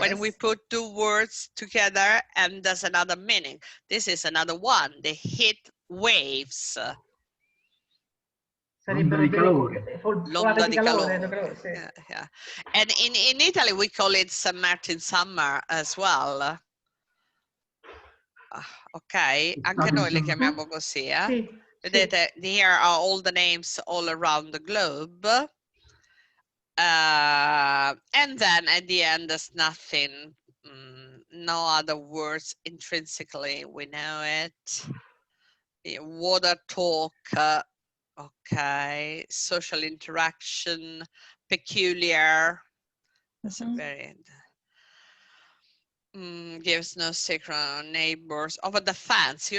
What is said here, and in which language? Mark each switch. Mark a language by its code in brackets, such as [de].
[en] When we put two words together and there's another meaning. This is another one, the heat waves. [it] L'onda di calore. L'onda di calore. Sì. Yeah. [en] And in Italy we call it St. Martin summer as well. [it] Ok, anche noi le chiamiamo così, eh? Sì, [en] Vedete, here are all the names all around the globe. And then at the end, there's nothing, no other words intrinsically, we know it. Water talk, okay, social interaction, peculiar, that's a very, gives no secret, neighbors, over the fence.